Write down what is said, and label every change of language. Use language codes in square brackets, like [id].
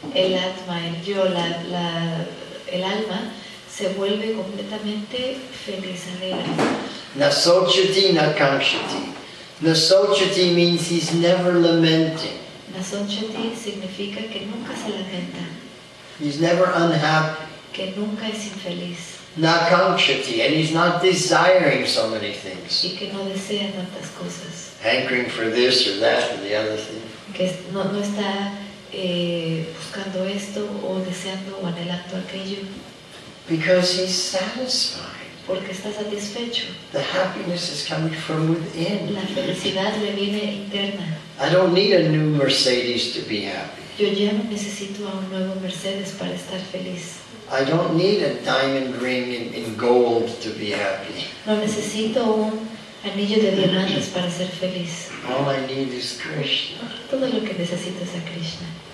[es] el Atma, el yo, el alma, se vuelve completamente feliz, alegre. [sa] Nasochati nakamshati. [en] Nasochati means he's never lamenting. [es] Nasonchati significa que nunca se lamenta, [en] He's never unhappy. [es] que nunca es infeliz [en] Nakamshati, and he's not desiring so many things. [es] y que no desea tantas cosas, [en] Hankering for this or that or the other thing. [es] que no está buscando esto o deseando o anhelando aquello, [en] Because he's satisfied. [es] porque está satisfecho. [en] The happiness is coming from within. [es] La felicidad le viene interna. [en] I don't need a new Mercedes to be happy. [es] Yo ya no necesito a un nuevo Mercedes para estar feliz. [en] I don't need a diamond ring in gold to be happy. [es] No necesito un anillo de diamantes para ser feliz. [en] All I need is Krishna. [es] Todo lo que necesito es a Krishna.